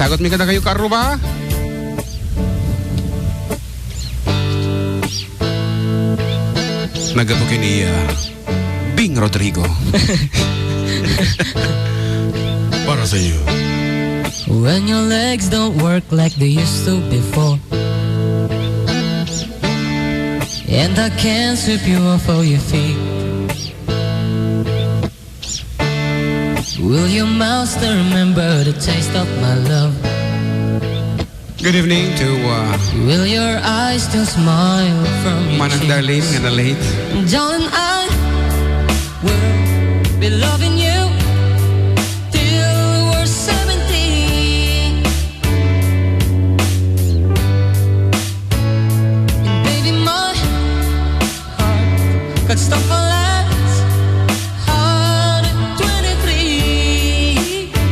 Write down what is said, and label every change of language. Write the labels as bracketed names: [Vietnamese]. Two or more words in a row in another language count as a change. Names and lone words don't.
[Iloko] May kada kayo, Karruba? Nagabukin ni Bing Rodrigo. [Filipino] Para sa iyo. [English] When your legs don't work like they used to before, and I can't sweep you off of your feet, will your mouth still remember the taste of my love? Good evening to Will your eyes still smile from your Manang cheeks? [Iloko] Darlene nga na late. [English] Darling, I will be loving you till we're 70. And baby, my heart could stop a last heart at 23.